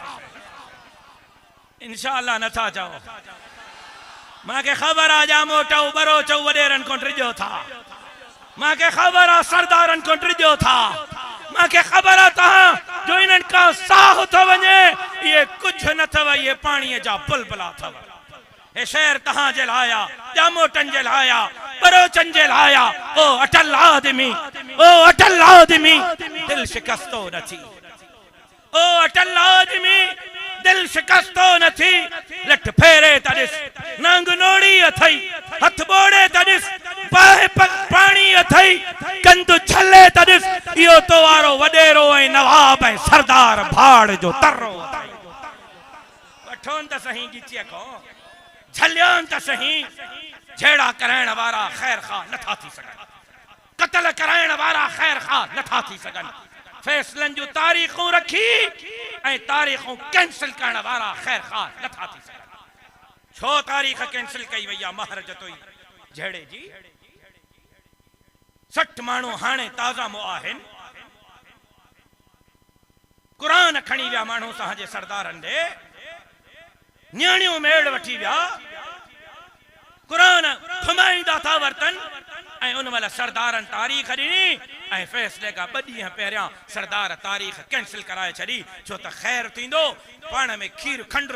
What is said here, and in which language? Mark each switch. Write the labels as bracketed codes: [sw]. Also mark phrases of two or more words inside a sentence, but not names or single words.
[sd] इंशाअल्लाह नथा चओ मांखे ख़बर आहे जा मोटो बरोचो वडेरन को ड्रिजो था मांखे ख़बर आहे सरदारन को ड्रिजो था मांखे ख़बर आहे तहां जो इन्हनि खां साह थो वञे ये कुछ न अथव ये पाणीअ जा बुलबुला अथव हे शहर तहां जे लाइ आहे जामोटन जे लाइ आहे बरोचन जे लाइ आहे ओ अटल आदमी दिल शिकस्तो न थी ओ अटल आदमी दिल शिकस्तो न थी लठ फेरे त ॾिस नंग नोड़ी अथई हथ बोड़े त ॾिस बाहि पाणी अथई कंद छले त ॾिस इहो तो वारो वडेरो ऐं नवाब ऐं सरदार भाड़ जो तर्रो वठोन त सही गिचीअ को झलियोन त सही झेड़ा कराइण वारा खैर खा नथा थी सघनि कत्ल कराइण वारा खैर खा नथा थी सघनि फैसलन जो तारीखूं रखी ऐं तारीखूं कैंसिल करण वारा खैर खा नथा थी सघनि छो तारीख कैंसिल कई वई आहे महाराज तोई झेड़े जी 60 माण्हू हाणे ताज़ा मो आहिनि क़ुरान खणी विया माण्हू असांजे सरदारनि ॾे न्याणियूं मेड़ वठी विया क़ुरान फमाईंदा था वरतन ऐं उन महिल सरदारनि तारीख़ ॾिनी ऐं फ़ैसिले खां 2 ॾींहं पहिरियां सरदार तारीख़ कैंसिल कराए छॾी छो त ख़ैर थींदो पाण में खीर खंड